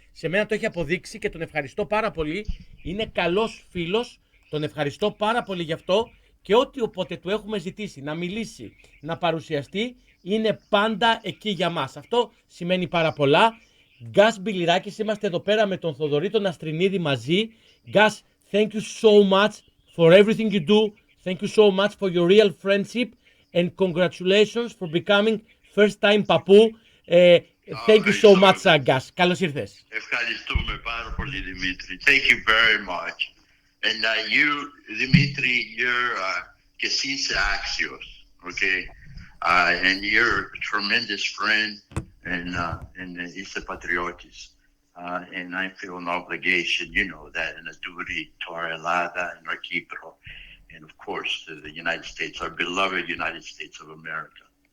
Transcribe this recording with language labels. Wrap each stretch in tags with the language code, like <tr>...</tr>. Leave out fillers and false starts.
<el>Σε μένα το έχει αποδείξει και τον ευχαριστώ πάρα πολύ. Είναι καλός φίλος. Τον ευχαριστώ πάρα πολύ γι' αυτό και ό,τι όποτε του έχουμε ζητήσει να μιλήσει, να παρουσιαστεί, είναι πάντα εκεί για μας. Αυτό σημαίνει πάρα πολλά. Γκάς Μπιλιράκης, είμαστε εδώ πέρα με τον Θοδωρή τον Αστρινίδη μαζί.</el> <en>Γκάς, thank you so much for everything you do. Thank you so much for your real friendship and congratulations for becoming first time Papu. Thank you so much, Γκάς.</en> <el>Καλώς ήρθες. Ευχαριστούμε πάρα πολύ, Δημήτρη.</el> <en>Thank you very much. And you, Dimitri, you're</en> <el>και εσύ είσαι άξιος,</el> <en>okay? And you're a tremendous friend, and</en> <el>είσαι πατριώτης.</el> <en>And I feel an obligation, you know that, and a duty to our Ελλάδα and our Kipro, and of course to the United States, our beloved United States of America.</en>